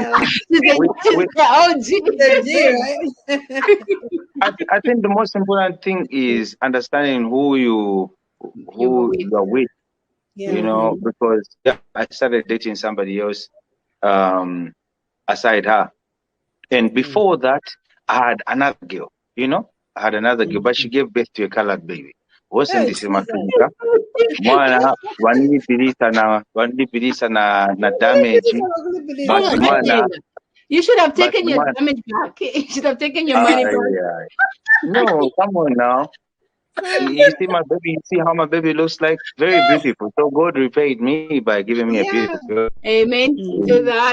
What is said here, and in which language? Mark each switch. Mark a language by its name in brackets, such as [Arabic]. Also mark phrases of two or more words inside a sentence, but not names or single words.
[English] I think the most important thing is understanding who you are with. Because I started dating somebody else aside her, and before that I had another girl. But she gave birth to a colored baby. Wasn't this in my [Bemba] mwana wanilipilisa na damage, [English] but mwana, you should have taken your damage back. You should have taken your money back. No, come on now. You see my baby, you see how my baby looks like? Very beautiful. So God repaid me by giving me a beautiful girl. Amen to that.